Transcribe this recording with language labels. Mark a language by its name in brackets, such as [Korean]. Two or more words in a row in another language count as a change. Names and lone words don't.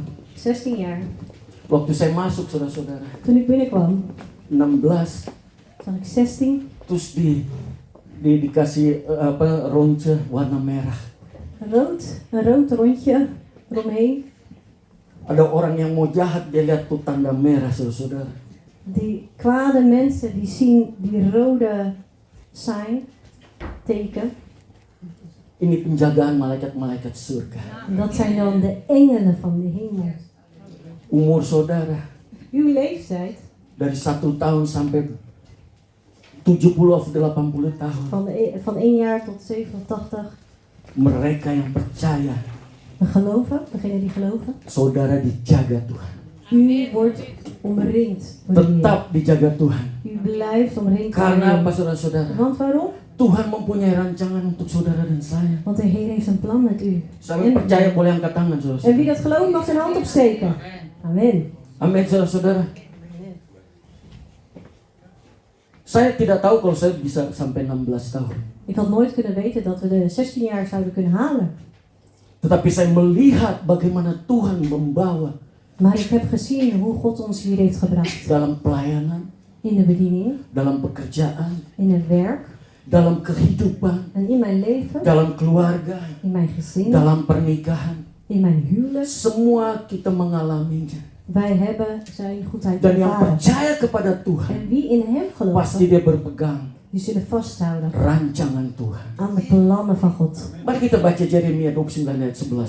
[Dutch] 16 jaar. [Indonesian] Waktu saya masuk saudara-saudara. [Dutch] Toen ik binnenkwam, [Indonesian] 16 [Dutch] was ik 16. [Indonesian] terus dikasih ronce warna merah. [Dutch] Een rood rondje eromheen. [Indonesian] Ada orang yang mau jahat, dia lihat tuh tanda merah saudara-saudara. [Dutch] Die kwade mensen die zien die rode sign, teken. [Indonesian] Ini penjagaan malaikat-malaikat surga. [Dutch] Dat zijn dan de engelen van de hemel. [Indonesian] Umur saudara [Dutch] Uw leeftijd, [Indonesian] dari 1 tahun sampai 70 of 80 tahun. [Dutch] van 1 jaar tot 87. [Indonesian] Mereka yang percaya, [Dutch] We geloven, degene die geloven. [Indonesian] saudara dijaga Tuhan. [Dutch] U wordt omringd door de Heer. [Indonesian] Tetap dijaga Tuhan. [Dutch] U blijft omringd door de [Indonesian] Karena apa [Dutch] Heer. [Indonesian] saudara-saudara? [Dutch] Want waarom? [Indonesian] Tuhan mempunyai rancangan untuk saudara dan saya. [Dutch] Want de Heer heeft een plan met u. [Indonesian] Saya percaya boleh angkat tangan [Dutch] En wie [Indonesian] saudara-saudara. [Dutch] dat gelooft mag zijn hand opsteken. Amen. [Indonesian] Amin saudara-saudara. Saya tidak tahu kalau saya bisa sampai 16 tahun. [Dutch] Ik had nooit kunnen weten dat we de 16 jaar zouden kunnen halen. [Indonesian] Tetapi saya melihat bagaimana Tuhan membawa [Dutch] Maar ik heb gezien hoe God ons hier heeft gebracht. [Indonesian] dalam pelayanan, [Dutch] In de bediening, [Indonesian] dalam pekerjaan, [Dutch] in het werk [Indonesian] dalam kehidupan, [Dutch] en in mijn leven, [Indonesian] dalam keluarga, [Dutch] in mijn gezin, [Indonesian] dalam pernikahan. [Dutch] in mijn huwelijk. [Indonesian] Semua kita mengalaminya. [Dutch] Wij hebben zijn goedheid [Indonesian] Dan yang [Dutch] ervaren. [Indonesian] percaya kepada Tuhan, [Dutch] En wie in hem [Indonesian] pasti [Dutch] gelooft, [Indonesian] dia berpegang [Dutch] die zullen vasthouden [Indonesian] rancangan Tuhan. [Dutch] aan de plannen van God. [Indonesian] Mari kita baca Yeremia 29 ayat 11.